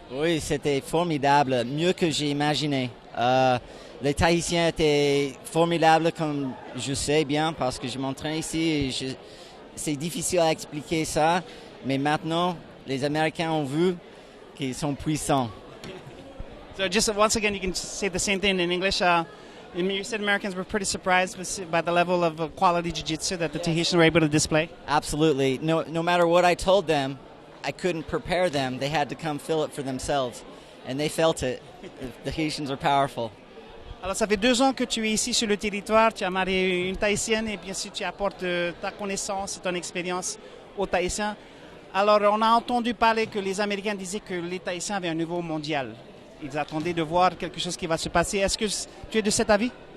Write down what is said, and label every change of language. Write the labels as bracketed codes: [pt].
[fr] Oui, c'était formidable, mieux que j'ai imaginé. Les Tahitiens étaient formidables, comme je sais bien, parce que je m'entraîne ici. Et c'est difficile à expliquer ça, mais maintenant, les Américains ont vu qu'ils sont puissants. [en] So just once again, you can say the same thing in English. You said Americans were pretty surprised by the level of quality jiu-jitsu that the Tahitians were able to display. Absolutely. No matter what I told them, I couldn't prepare them. They had to come feel it for themselves. And they felt it. The Tahitians are powerful. [fr] Alors, ça fait 2 ans que tu es ici sur le territoire. Tu as marié une Tahitienne et bien sûr, tu apportes ta connaissance et ton expérience aux Tahitiens. Alors, on a entendu parler que les Américains disaient que les Tahitiens avaient un niveau mondial. Ils attendaient de voir quelque chose qui va se passer. Est-ce que tu es de cet avis?